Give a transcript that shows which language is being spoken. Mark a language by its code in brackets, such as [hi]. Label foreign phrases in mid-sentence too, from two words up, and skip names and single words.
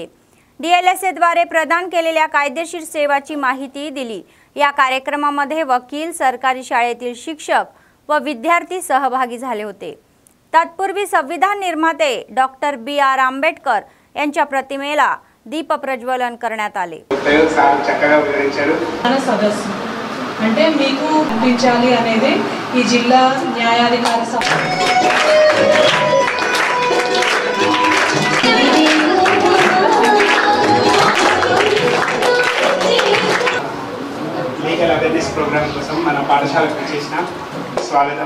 [mr] डीएलएसएद्वारे प्रदान केलेल्या कायदेशीर सेवाची माहिती दिली. या कार्यक्रमामध्ये वकील, सरकारी शाळेतील शिक्षक व विद्यार्थी सहभागी झाले होते. तत्पूर्वी संविधान निर्माते डॉक्टर बी.आर. आंबेडकर यांच्या प्रतिमेला दीप प्रज्वलन करण्यात आले. [te] అంటే మీకు పంపించాలి అనేది ఈ జిల్లా న్యాయాధికారి [en] legal awareness programme [te] కోసం మన పాఠశాలకు చేసిన స్వాగతం.